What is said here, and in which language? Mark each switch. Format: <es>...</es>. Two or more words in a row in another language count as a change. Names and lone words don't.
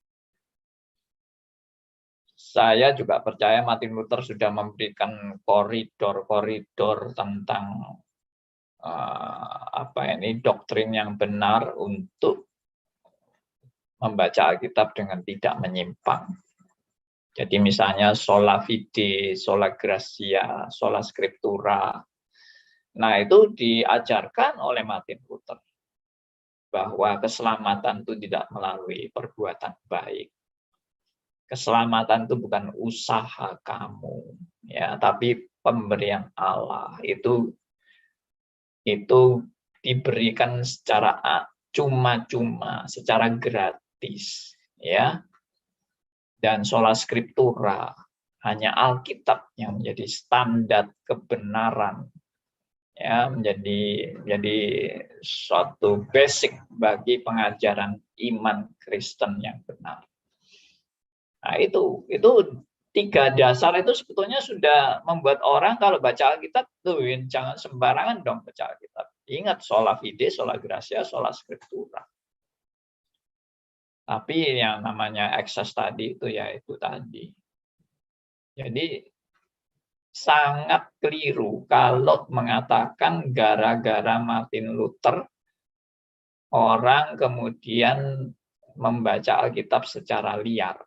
<id>Saya juga percaya Martin Luther sudah memberikan koridor-koridor tentang doktrin yang benar untuk membaca Alkitab dengan tidak menyimpang. Jadi misalnya</id> <la>sola fide, sola gratia, sola scriptura,</la> <id>Nah, itu diajarkan oleh Martin Luther bahwa keselamatan itu tidak melalui perbuatan baik. Keselamatan itu bukan usaha kamu, ya, tapi pemberian Allah. Itu diberikan secara cuma-cuma, secara gratis, ya.</id> <la>Dan sola scriptura,</la> <id>hanya Alkitab yang menjadi standar kebenaran, ya, menjadi suatu basic bagi pengajaran iman Kristen yang benar. Nah, itu 3 dasar itu sebetulnya sudah membuat orang kalau baca Alkitab tuh jangan sembarangan dong baca Alkitab.</id> <la>Ingat sola fide, sola gratia, sola scriptura.</la> <id>Tapi yang namanya ekses tadi itu ya itu tadi. Jadi sangat keliru kalau mengatakan gara-gara Martin Luther orang kemudian membaca Alkitab secara liar.</id>